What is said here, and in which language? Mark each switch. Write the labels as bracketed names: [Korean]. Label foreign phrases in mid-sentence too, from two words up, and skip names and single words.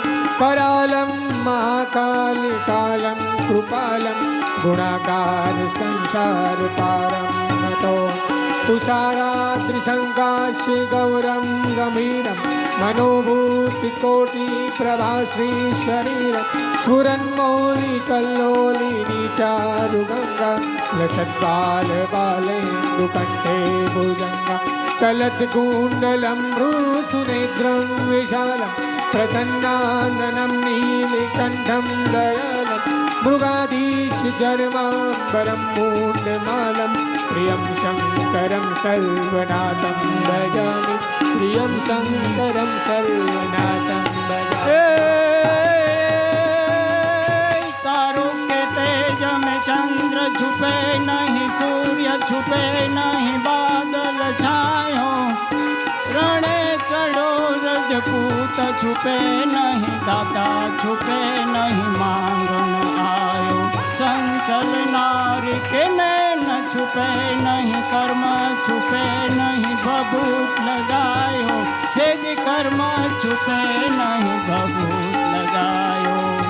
[Sanskrit] करालं महाकालिकालं कृपालं. गुणाकार संसारपारं नतो. तुषाराद्रिसङ्काशि गौरं गम्भीरं. मनोभूतिकोटिप्रभाश्री शरीरं. स्फुरन्मौलिकल्लोलिनी चारुगङ्गा. लसद्बालबालेन्दुकण्ठे भुजङ्गा. चलद्कुण्डलं भ्रूसुनेत्रं विशालं. प्रसन्नाननं नीलकण्ठं दयालं. मृगाधीशजर्माम्बरं मूण्डमालं. प्रियं शङ्करं सर्वनाथं भजामि. प्रियं शङ्करं सर्वनाथं भजामि. [Rajasthani] तारों के तेज में चंद्र छुपे नहीं. सूर्य छुपे नहीं. बादल छायो रणे चढ़ो पूत छुपे नहीं, दाता छुपे नहीं, मांगण आयो संचल नारी के नैन छुपे नहीं, कर्म छुपे नहीं, भभूत लगायो तेज कर्म छुपे नहीं, भभूत लगायो.